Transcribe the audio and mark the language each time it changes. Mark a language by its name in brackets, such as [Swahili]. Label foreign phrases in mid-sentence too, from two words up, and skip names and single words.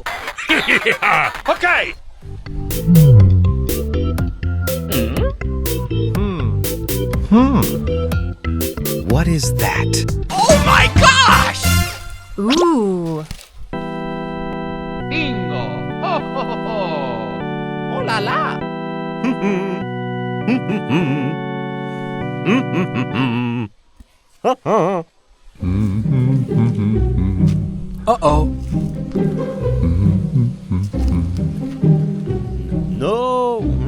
[English] Yeah. Okay. What is that? Oh my gosh! Ooh. Bingo! Ho, ho, ho, ho! Oh la la! Uh-oh. No.